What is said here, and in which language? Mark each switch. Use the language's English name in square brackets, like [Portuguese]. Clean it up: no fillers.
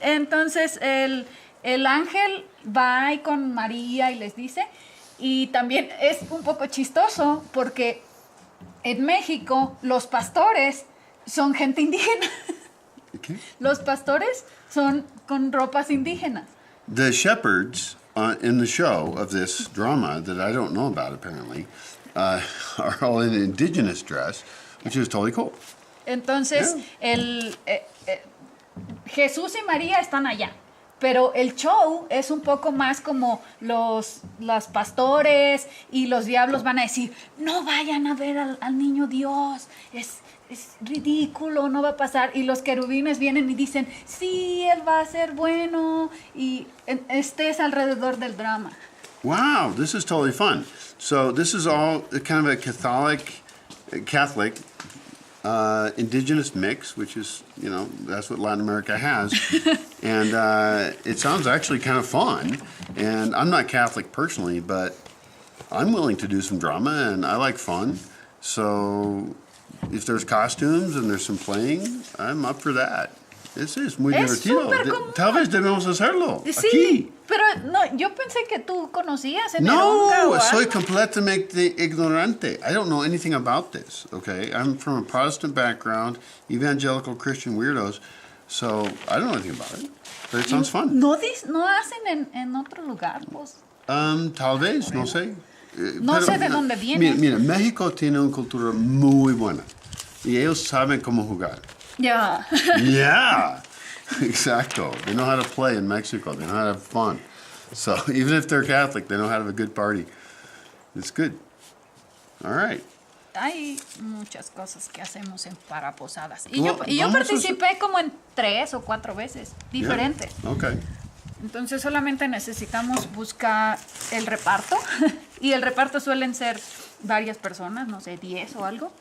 [Spanish] entonces el ángel va ahí con María y les dice, y también es un poco chistoso porque en México los pastores son gente indígena. [English] Okay. [Spanish] Los pastores son con ropas indígenas. [English] The shepherds in the show of this drama that I don't know about apparently are all in indigenous dress, which is totally cool. [Spanish] Entonces, Jesús y María están allá, pero el show es un poco más como los pastores y los diablos van a decir, no vayan a ver al niño Dios, es ridículo, no va a pasar. Y los querubines vienen y dicen, sí, él va a ser bueno, y estés alrededor del drama. [English] Wow, this is totally fun. So this is all kind of a Catholic indigenous mix, which is, that's what Latin America has. And it sounds actually kind of fun. And I'm not Catholic personally, but I'm willing to do some drama, and I like fun. So if there's costumes and there's some playing, I'm up for that. [Spanish] Es muy divertido. Tal vez debemos hacerlo. Sí, aquí. pero no, yo pensé que tú conocías en Eronga o No, soy algo. completamente ignorante. [English] I don't know anything about this, okay? I'm from a Protestant background, evangelical Christian weirdos, so I don't know anything about it. But it sounds fun. [Spanish] No hacen en otro lugar, pues. Tal vez, no sé. No sé de dónde viene. Mira, México tiene una cultura muy buena y ellos saben cómo jugar. Ya. [English] Yeah, exacto. They know how to play in Mexico. They know how to have fun. So even if they're Catholic, they know how to have a good party. It's good. All right. [Spanish] Hay muchas cosas que hacemos para posadas. Y [English] Well, [Spanish] yo vamos a participé como en 3 o 4 veces diferentes. [English] Yeah. Okay. [Spanish] Entonces solamente necesitamos buscar el reparto. Y el reparto suelen ser varias personas, no sé, 10 o algo.